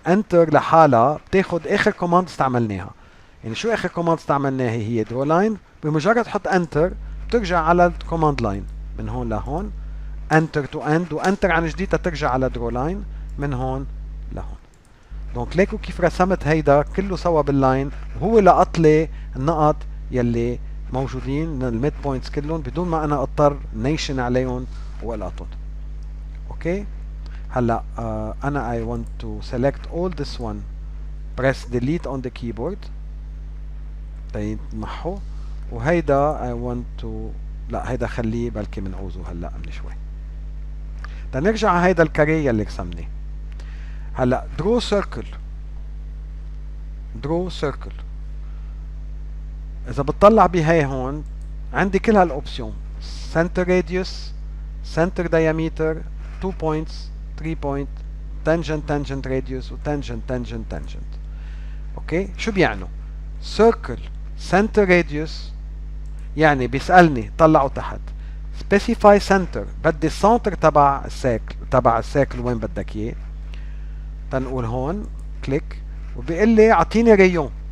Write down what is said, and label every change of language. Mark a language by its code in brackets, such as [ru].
[ar] انتر لحالها بتاخد اخر كوماند استعملناها. يعني شو اخر كوماند استعملناها؟ هي درو لاين، بمجرد تحط انتر بترجع على الكوماند لاين من هون لهون، انتر تو اند، وانتر عن جديد ترجع على درو لاين من هون لهون. دونك ليكو كيف رسمت هيدا كله سوا باللاين، وهو لقط لي النقط يلي موجودين الميد بوينتس كلهم بدون ما انا اضطر نيشن عليهم والقطهم. اوكي هلا انا [en] I want to select all this one, press delete on the keyboard [ar] تيمحو، وهيدا [en] I want to، [ar] لا هيدا خليه بلكي منعوزه هلا من شوي. تنرجع على هيدا الكاري يلي رسمناه. هلا draw circle، draw circle اذا بتطلع بهي هون عندي كل هالاوبشن، center radius، center diameter، 2 points، 3 point، tangent tangent radius، و tangent tangent tangent. اوكي شو بيعنوا؟ circle center radius يعني بيسألني طلعوا تحت specify center، بدي السنتر تبع الساكل وين بدك اياه، تنقول هون كليك، وبيقول لي اعطيني ريون.